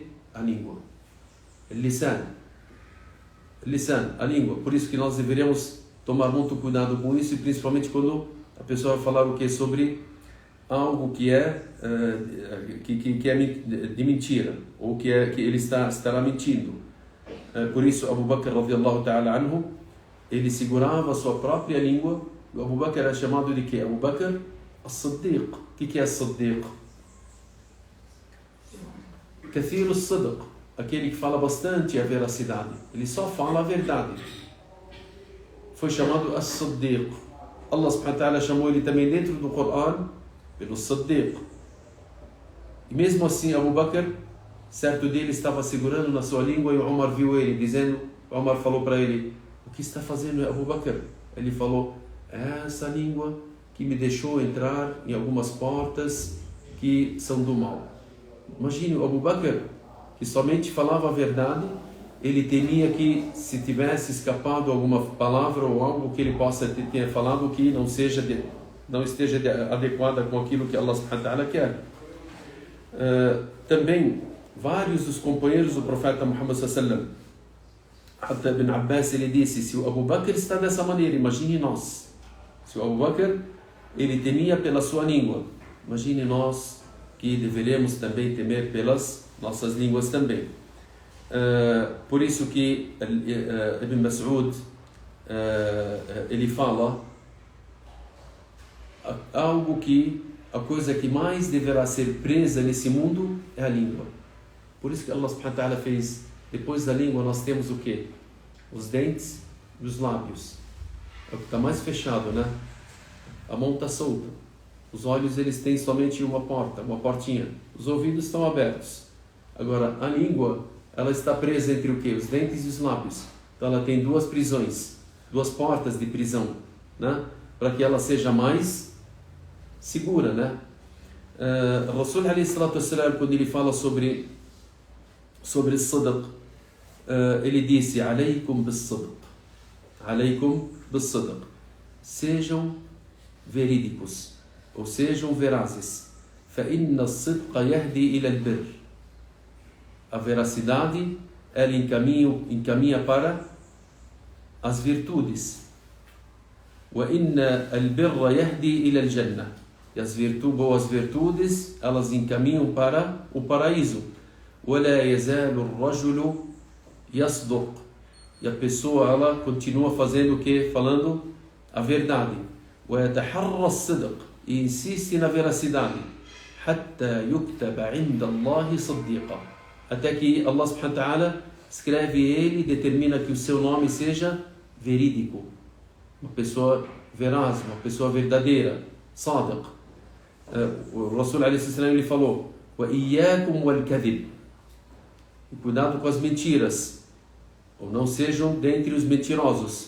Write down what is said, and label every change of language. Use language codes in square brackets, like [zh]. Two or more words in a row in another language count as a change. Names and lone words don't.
[pt] A língua. Lisan, a língua. Por isso que nós deveríamos tomar muito cuidado com isso, e principalmente quando a pessoa vai falar o que sobre algo que é de mentira, ou que ele estará mentindo. Por isso Abu Bakr [ar] رضي الله تعالى عنه, [pt] ele segurava a sua própria língua. O Abu Bakr era chamado de quê? Abu Bakr as-Siddiq. O que é as-Siddiq? [ar] كثير الصدق, [pt] aquele que fala bastante a veracidade, ele só fala a verdade. Foi chamado as-Siddiq. [ar] الله سبحانه وتعالى [pt] chamou ele também dentro do Coran pelo Siddiq. E mesmo assim Abu Bakr, certo dia ele estava segurando na sua língua e Umar viu ele dizendo, Umar falou para ele: o que está fazendo, Abu Bakr? Ele falou: é essa língua que me deixou entrar em algumas portas que são do mal. Imagine o Abu Bakr, que somente falava a verdade. Ele temia que se tivesse escapado alguma palavra ou algo que ele possa ter falado que não esteja adequada com aquilo que [ar] الله سبحانه وتعالى [pt] quer. Também vários dos companheiros do profeta Muhammad [ar] صلى الله عليه وسلم, [pt] até Ibn Abbas, ele disse: se o Abu Bakr está dessa maneira, imagine nós. Se o Abu Bakr, ele temia pela sua língua, imagine nós, que deveremos também temer pelas nossas línguas também. Por isso que Ibn Mas'ud, ele fala algo que a coisa que mais deverá ser presa nesse mundo é a língua. Por isso que [ar] الله سبحانه وتعالى [pt] fez, depois da língua nós temos o quê? Os dentes e os lábios. É o que está mais fechado, né? A mão está solta. Os olhos, eles têm somente uma porta, uma portinha. Os ouvidos estão abertos. Agora, a língua, ela está presa entre o quê? Os dentes e os lábios. Então ela tem duas prisões, duas portas de prisão, né? Para que ela seja mais segura, né? [ar] رسول عليه الصلاة والسلام, [pt] quando ele fala sobre sidq, ele disse: [ar] عليكم بالصدق، عليكم بالصدق, [pt] sejam verídicos, ou sejam verazes. [ar] فَإِنَّ الصِّدْقَ يَهْدِي إِلَى الْبِرِّ, [pt] a veracidade, ela encaminha para as virtudes. [ar] وَإِنَّ الْبِرَّ يَهْدِي إِلَى الْجَنَّةِ, [pt] e as boas virtudes, elas encaminham para o paraíso. [ar] وَلَا يَزَالُ الرَّجُلُ يَصْدُقُ, [pt] e a pessoa, ela continua fazendo o quê? Falando a verdade. [ar] وَيَتَحَرَّ الصِّدْقِ, [pt] e insiste na veracidade. [ar] حَتَّى يُكْتَبَ عِنْدَ اللَّهِ صَدِّيقًا, [pt] até que [ar] الله سبحانه وتعالى [pt] escreve ele, determina que o seu nome seja verídico, uma pessoa veraz, uma pessoa verdadeira, sadiq. [ar] O رسول عليه السلام, [pt] ele falou: [ar] وَإِيَّاكُمْ وَالْكَذِبِ, [pt] e cuidado com as mentiras, ou não sejam dentre os mentirosos.